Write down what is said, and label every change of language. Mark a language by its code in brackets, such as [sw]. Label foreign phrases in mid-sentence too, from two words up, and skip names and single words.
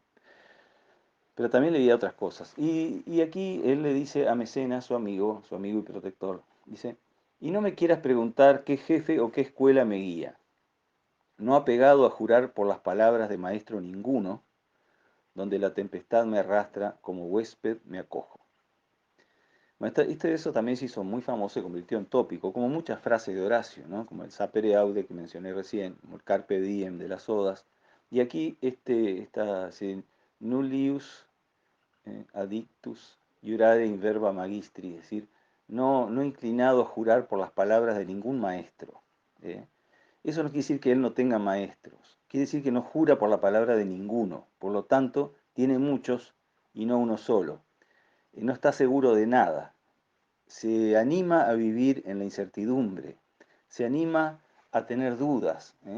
[es] Pero también leía otras cosas. Y aquí él le dice a Mecenas, su amigo y protector, dice, y no me quieras preguntar qué jefe o qué escuela me guía. No apegado a jurar por las palabras de maestro ninguno, donde la tempestad me arrastra, como huésped me acojo. Bueno, eso también se hizo muy famoso, se convirtió en tópico, como muchas frases de Horacio, ¿no? Como el [la] sapere aude [es] que mencioné recién, como el [la] carpe diem [es] de las odas. Y aquí está así, [la] nullius addictus jurare in verba magistri, [es] es decir, no inclinado a jurar por las palabras de ningún maestro. ¿eh? Eso no quiere decir que él no tenga maestros, quiere decir que no jura por la palabra de ninguno, por lo tanto, tiene muchos y no uno solo. No está seguro de nada, se anima a vivir en la incertidumbre, se anima a tener dudas, ¿eh?